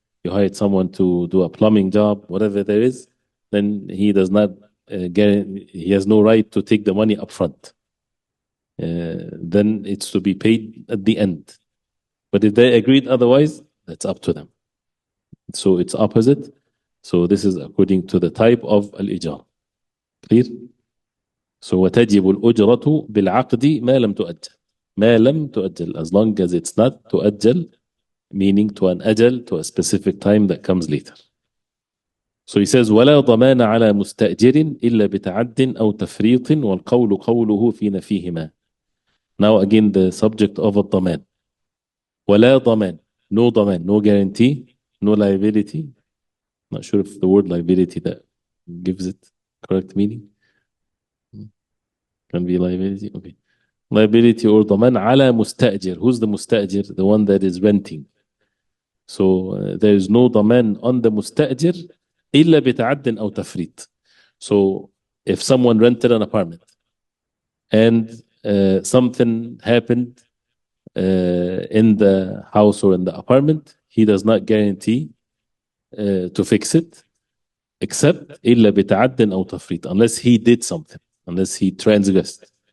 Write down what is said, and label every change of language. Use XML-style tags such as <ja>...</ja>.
<en>You hired someone to do a plumbing job, whatever there is, then he does not he has no right to take the money up front. Then it's to be paid at the end. But if they agreed otherwise, that's up to them. So it's opposite. So this is according to the type of al-ijar. Clear?</en> <ar>So وتجب الأجرة بالعقد ما لم تؤجل. ما لم تؤجل,</ar> <en>as long as it's not تؤجل, meaning to an ajal, to a specific time that comes later. So he says</en> <ar>ولا ضمان على مستأجر إلا بتعد أو تفريط والقول قوله في نفيهما.</ar> <en>Now again the subject of الضمان.</en> <ar>ولا ضمان,</ar> <en>no ضمان, no guarantee, no liability. Not sure if the word liability that gives it correct meaning. Can be liability, okay. Liability or</en> <ar>ضمان على مستأجر.</ar> <en>Who's the مستأجر? The one that is renting. So there is no ضمان on the مستأجر</en> <ar>إلا بتعد أو تفريط.</ar> <en>So if someone rented an apartment and something happened in the house or in the apartment, he does not guarantee to fix it, except</en> <ar>إلا بتعد أو تفريط,</ar> <en>unless he did something, unless he transgressed.</en>